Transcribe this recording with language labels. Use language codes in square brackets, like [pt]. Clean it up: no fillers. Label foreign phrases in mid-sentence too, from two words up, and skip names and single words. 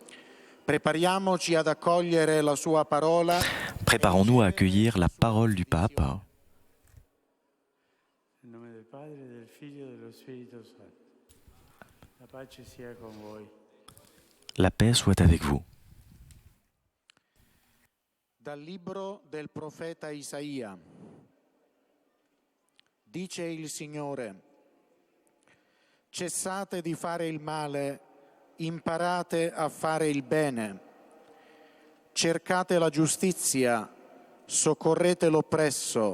[it] Prepariamoci ad accogliere la sua parola. [fr] Préparons-nous à accueillir la parole du pape. [it] Nel nome del Padre, del Figlio e dello Spirito Santo. La pace sia con voi. [fr] La paix soit avec vous. [it] Dal libro del profeta Isaia. Dice il Signore: cessate di fare il male, imparate a fare il bene. Cercate la giustizia, soccorrete l'oppresso.